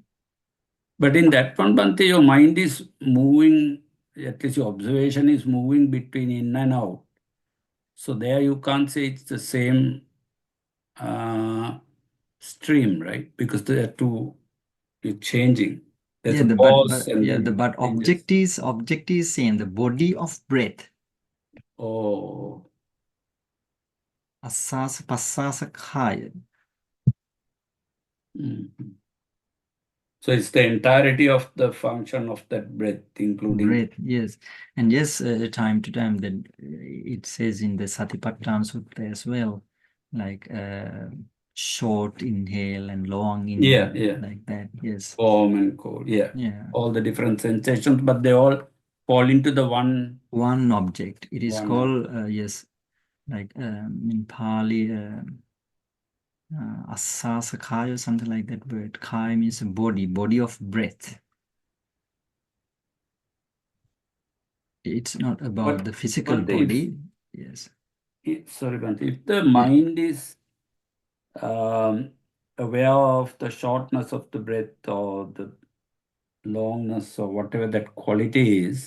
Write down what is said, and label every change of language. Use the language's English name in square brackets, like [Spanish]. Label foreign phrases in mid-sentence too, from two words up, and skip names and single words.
[English] But in that one, Bhante, your mind is moving, at least your observation is moving between in and out. So there you can't say it's the same stream, right? Because they are two, you're changing. There's Yeah, a pause and then but changes. object is same, the body of breath. Oh. [Pali] Asasa, pasasa, kaya. [English] Mhm. So it's the entirety of the function of that breath, including. Breath, yes. And yes, time to time, that it says in the Satipatthana Sutta as well, like short inhale and long inhale, like that. Yes. Warm and cold, yeah. All the different sensations, but they all fall into the one object. It is called yes, like in Pali, [Pali] asasa kaya, [English] something like that word. Kaya means body of breath. It's not about the physical body. Yes. Sorry, Bhante, if the mind is aware of the shortness of the breath or the longness or whatever that quality is,